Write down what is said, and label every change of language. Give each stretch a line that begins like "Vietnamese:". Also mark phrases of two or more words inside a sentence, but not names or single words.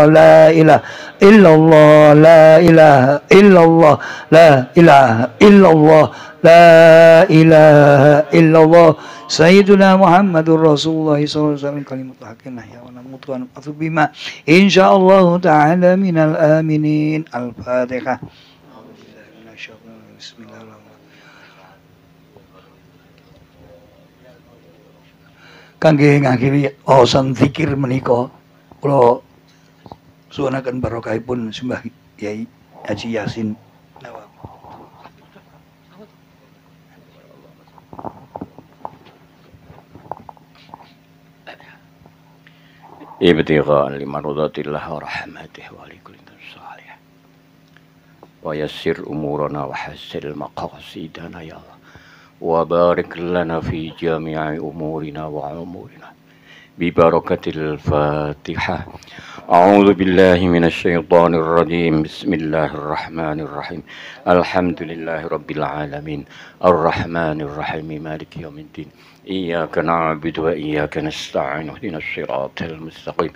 Arabic: لا إله إلا الله لا إله إلا الله لا إله إلا الله لا إله إلا الله سيدنا محمد رسول الله صلى الله عليه وسلم كلمة الحق نحيا ونموت ونبعث بما إن شاء الله تعالى من الآمنين الفاتحة بسم الله الرحمن
Javanese: kangge ngakhiri osan zikir menika kula suwunaken barokahipun Simbah Yai Haji Yasin
Arabic: ابتغاء لمرضات الله ورحمته ولكل صالح ويسر أمورنا وحصل مقاصدنا يا الله وبارك لنا في جميع أمورنا وأمورنا ببركة الفاتحة. أعوذ بالله من الشيطان الرجيم. بسم الله الرحيم. الحمد لله رب العالمين. الرحمن الرحيم مالك يوم الدين. إياك نعبد وإياك نستعين اهدنا الصراط المستقيم.